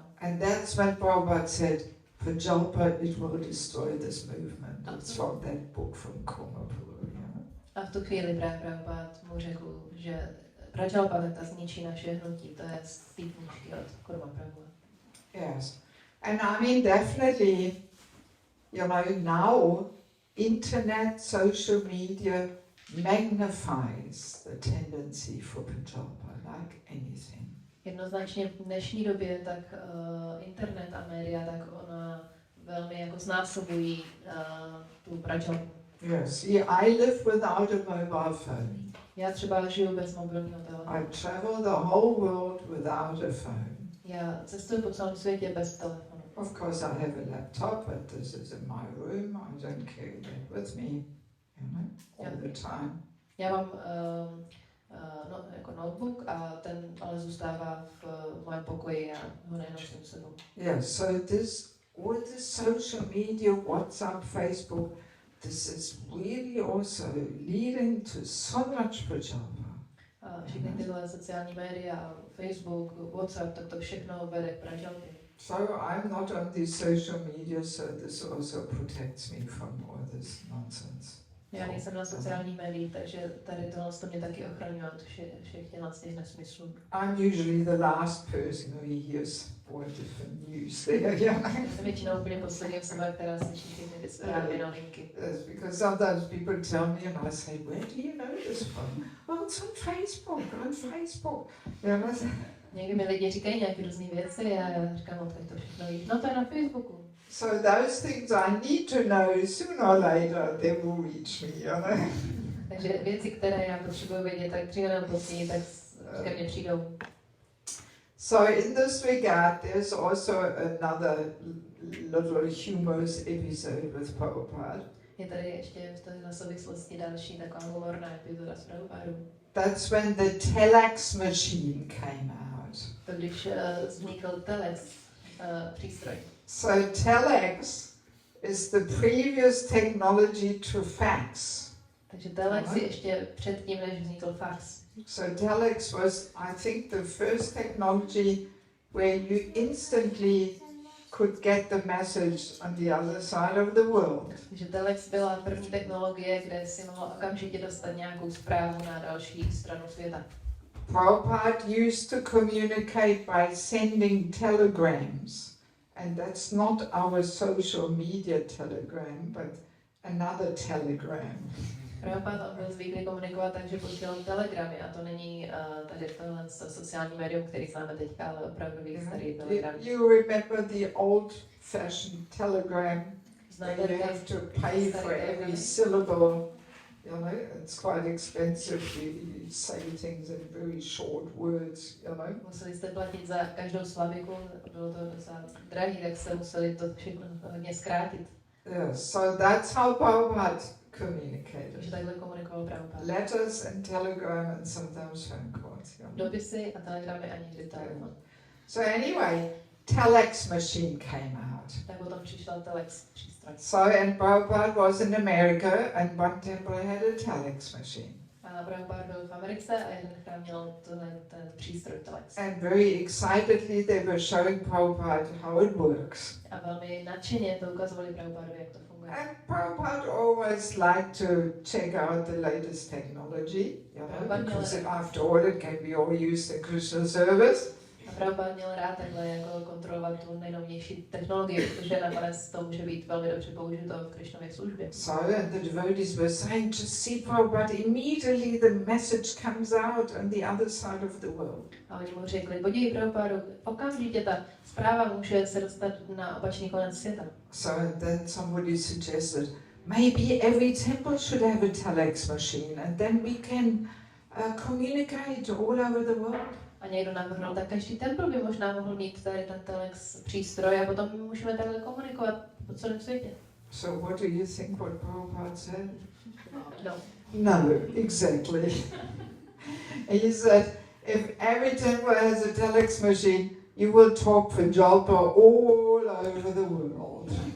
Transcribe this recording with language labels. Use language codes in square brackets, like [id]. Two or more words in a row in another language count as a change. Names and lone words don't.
[en] And that's when Prabhupada said, Prajalpa, it will destroy this movement. It's from that book from Kurma Prabhu. [cs] A v tu chvíli právě Prabhupada mu řekl, že Prajalpa ta zničí naše hnutí, to je z té knížky od Kurma Prabhu. [en] Yes. And I mean, definitely, you know, now internet, social media magnifies the tendency for Prajalpa, like anything. [cs] Jednoznačně v dnešní době tak internet a média, tak ona velmi jako znásobují tu Prajalpu. [en] Yes, I live without a mobile phone. [cs] Já třeba žiju bez mobilního telefonu. [en] I travel the whole world without a phone. [cs] Já cestuji po celém světě bez telefonu. [en] Of course I have a laptop, but this is in my room. I don't carry that with me, you know, all the time. [cs] Já mám jako notebook a ten ale zůstává v mém pokoji a ho nenosím s sebou. [en] Yeah, so all this social media, WhatsApp, Facebook, this is really also leading to so much Prajalpa. [cs] A všechny tyhle sociální média, Facebook, WhatsApp, tak to všechno vede k Prajalpě. [en] So I'm not on these social media, so this also protects me from all this nonsense. [cs] Já nejsem na sociálních médiích, takže tady tohle to mě taky ochraňuje od všech těch nesmyslů. [en] I'm usually the last person who hears all different news there. Yeah. [cs] Já jsem většinou úplně poslední osoba, která slyší všechny ty zprávy novinky. [en] Yes, because sometimes people tell me and I say, where do you know this from? Oh, it's on Facebook. You know? [cs] Někdy mi lidi říkají nějaké různé věci a já říkám, odkud to všechno ví. No to je na Facebooku. [en] So those things I need to know, sooner or later they will reach me, you know. [cs] Takže věci, které já potřebuji vědět, tak dříve nebo později, tak ke mně přijdou. [en] So in this regard, there's also another little humorous episode with Prabhupada. [cs] Je tady ještě v této souvislosti další taková humorná epizoda s Prabhupádou. [en] That's when the telex machine came out. [cs] To když vznikl telex přístroj. [en] So telex is the previous technology to fax. [cs] Takže telex je ještě předtím, než vznikl fax. [en] So telex was, I think, the first technology where you instantly could get the message on the other side of the world. [cs] Takže telex byla první technologie, kde si mohl okamžitě dostat nějakou zprávu na další stranu světa. [en] Prabhupada used to communicate by sending telegrams. And that's not our social media telegram, but another telegram. [cs] Prabhupada byl zvyklý komunikovat tak, že posílal telegramy a to není tady tohle sociální médium, který známe teďka, ale opravdový starý telegram. [en] You remember the old-fashioned telegram? Where you have to pay for every syllable. You know, it's quite expensive. You say things in very short words. You know. [cs] Museli jste platit za každou slaviku, bylo to docela drahý, tak se museli to všechno hodně zkrátit. [en] Yes, so that's how Prabhupada communicated. [cs] Takže takhle komunikoval Prabhupada. [en] Letters and telegram and sometimes phone calls. You know. [cs] Dopisy a telegramy a někdy telefon. [en] So anyway, telex machine came out. [cs] Tak potom přišel telex přístroj. [en] So and Prabhupada was in America and one temple had a telex machine. [cs] A Prabhupada byl v Americe a jeden chrám měl ten přístroj telex. [en] And very excitedly they were showing Prabhupada how it works. [cs] A velmi nadšeně to ukazovali Prabhupadovi, jak to funguje. [en] And Prabhupada always liked to check out the latest technology, you know, because after all it can be all used in Krishna service. [cs] A Prabhupada měl rád takhle jako kontrolovat tu nejnovější technologii, protože nakonec to může být velmi dobře použito v Krišnově službě. [en] So and the devotees were saying, just see Prabhupada, immediately the message comes out on the other side of the world. [cs] A oni mu řekli, podívej Prabhupada, okamžitě ta zpráva může se dostat na opačný konec světa. [en] So and then somebody suggested, maybe every temple should have a telex machine and then we can communicate all over the world. [cs] A někdo navrhnul, tak každý templ by možná mohl mít tady ten telex přístroj a potom my můžeme takhle komunikovat po celém světě. [en] So what do you think what Prabhupada said? No. No, exactly. He said, if every temple has a telex machine, you will talk Prajalpa all over the world.